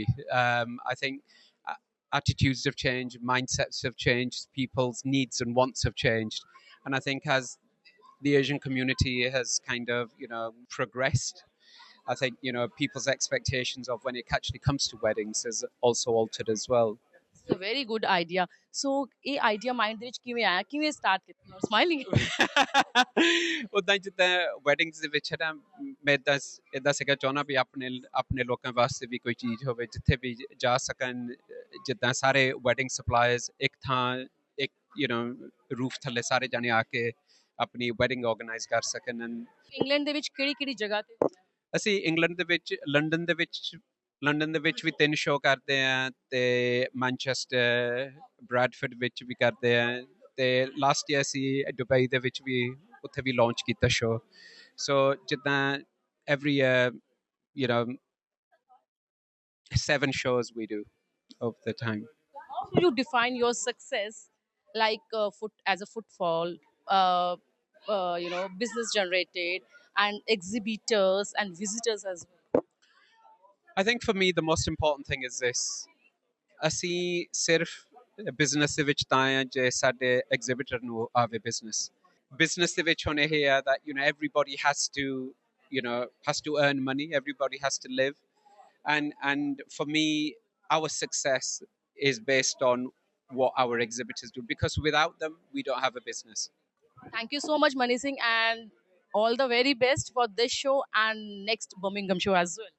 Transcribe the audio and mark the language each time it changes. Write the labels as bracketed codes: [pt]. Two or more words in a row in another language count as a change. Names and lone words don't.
[en] I think attitudes have changed, mindsets have changed, people's needs and wants have changed, and I think as the Asian community has kind of, progressed, I think, people's expectations of when it actually comes to weddings has also altered as well. It's a very good idea. [pa] So ਇਹ [en] idea mind [pa] ਦੇ ਵਿੱਚ ਕਿਵੇਂ ਆਇਆ, ਕਿਵੇਂ ਸਟਾਰਟ ਕੀਤਾ? [en] smiling. [pa] ਉਦਾਂ ਹੀ ਜਿੱਦਾਂ ਵੈਡਿੰਗਸ ਦੇ ਵਿੱਚ ਨਾ ਮੈਂ ਇਦਾਂ ਸੀਗਾ ਚਾਹੁੰਦਾ ਵੀ ਆਪਣੇ ਲੋਕਾਂ ਵਾਸਤੇ ਵੀ ਕੋਈ ਚੀਜ਼ ਹੋਵੇ ਜਿੱਥੇ ਵੀ ਜਾ ਸਕਣ, ਜਿੱਦਾਂ ਸਾਰੇ [en] wedding suppliers [pa] ਇੱਕ ਥਾਂ ਇੱਕ ਰੂਫ ਥੱਲੇ ਸਾਰੇ ਜਾਣੇ ਆ ਕੇ ਆਪਣੀ [en] wedding organise [pa] ਕਰ ਸਕਣ। ਇੰਗਲੈਂਡ ਦੇ ਵਿੱਚ ਕਿਹੜੀ ਜਗ੍ਹਾ ਤੇ? ਅਸੀਂ ਇੰਗਲੈਂਡ ਦੇ ਵਿੱਚ ਲੰਡਨ ਦੇ ਵਿੱਚ ਵੀ 3 ਸ਼ੋਅ ਕਰਦੇ ਆ ਤੇ ਮੈਨਚੈਸਟਰ ਬ੍ਰੈਡਫੋਰਡ ਵਿੱਚ ਵੀ ਕਰਦੇ ਆ ਤੇ [en] last year [pa] ਅਸੀਂ ਦੁਬਈ ਦੇ ਵਿੱਚ ਵੀ ਉੱਥੇ ਵੀ ਲਾਂਚ ਕੀਤਾ ਸ਼ੋਅ। ਸੋ ਜਿੱਦਾਂ [en] every year 7 shows we do of the time. How do you define your success, like as a footfall, business generated, and exhibitors and visitors as well? I think for me the most important thing is this. [pa] ਅਸੀਂ ਸਿਰਫ ਬਿਜ਼ਨਸ ਦੇ ਵਿੱਚ ਤਾਂ ਆ ਜੇ ਸਾਡੇ ਐਗਜ਼ੀਬਿਟਰ ਨੂੰ ਆਵੇ ਬਿਜ਼ਨਸ ਦੇ ਵਿੱਚ ਹੁਣ ਇਹ ਆ [en] that everybody has to earn money, everybody has to live, and for me our success is based on what our exhibitors do, because without them we don't have a business. Thank you so much, Mani Singh, and all the very best for this show and next Birmingham show as well.